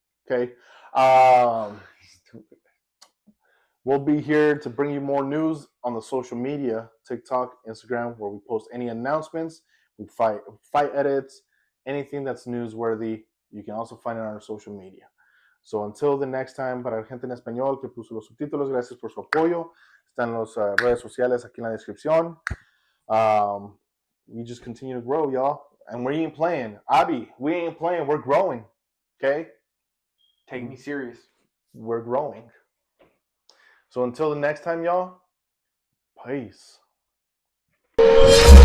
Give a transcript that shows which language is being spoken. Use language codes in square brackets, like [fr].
[en] Okay. We'll be here to bring you more news on the social media, TikTok, Instagram, where we post any announcements, we fight edits, anything that's newsworthy. You can also find it on our social media. So until the next time, [es] para la gente en español que puso los subtítulos, gracias por su apoyo. Están las redes sociales aquí en la descripción. [en] We just continue to grow, y'all. And we ain't playing. Abi, we ain't playing. We're growing. Okay? Take me serious. We're growing. So until the next time, y'all, peace.